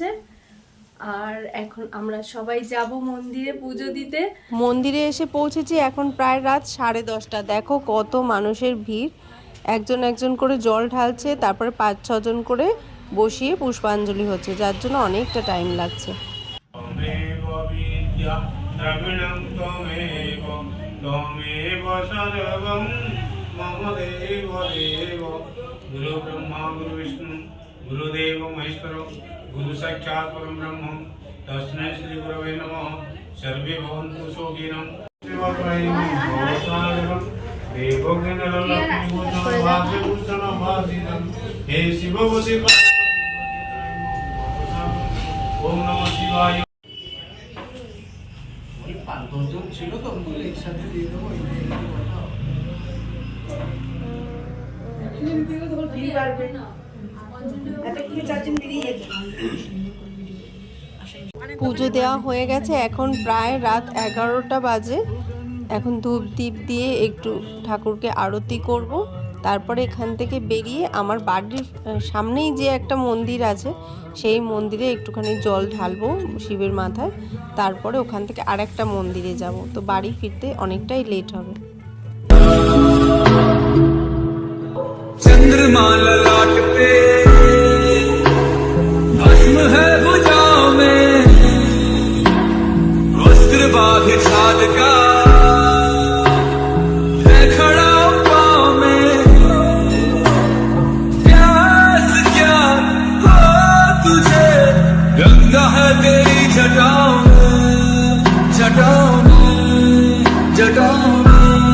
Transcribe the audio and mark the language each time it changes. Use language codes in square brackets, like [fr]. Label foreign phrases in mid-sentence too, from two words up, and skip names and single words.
[bn] আর এখন আমরা সবাই যাব মন্দিরে পুজো দিতে। মন্দিরে এসে পৌঁছেছি, এখন প্রায় রাত 10:30। দেখো কত মানুষের ভিড়, একজন একজন করে জল ঢালছে, তারপরে 5-6 জন করে বসিয়ে পুষ্পাঞ্জলি হচ্ছে, যার জন্য অনেকটা টাইম লাগছে। [sa] द्रविणं त्वमेव त्वमेव सर्वं मम देव देव गुरु ब्रह्मा गुरु विष्णु गुरुदेव महेश्वर गुरु साक्षात् परं ब्रह्म तस्मै श्री गुरवे नमः सर्वे भवन्तु सुखिनः हे शिववती ओम नमः शिवाय [bn] ছিল তো বলে একসাথে দিয়ে দেবো পুজো দেওয়া হয়ে গেছে, এখন প্রায় রাত 11টা বাজে। এখন ধূপ দীপ দিয়ে একটু ঠাকুরকে আরতি করব, তারপরে এখান থেকে বেরিয়ে আমার বাড়ির সামনেই যে একটা মন্দির আছে সেই মন্দিরে একটুখানি জল ঢালবো শিবের মাথায়, তারপরে ওখান থেকে আরেকটা মন্দিরে যাব। তো বাড়ি ফিরতে অনেকটাই লেট হবে। [hi] चंद्रमा ललाट पे भस्म है भुजाओं में वस्त्र बाघ छाल का है खड़ा पाँव में प्यास क्या हो तुझे गंगा है तेरी जटाओं में जटाओं में जटाओं में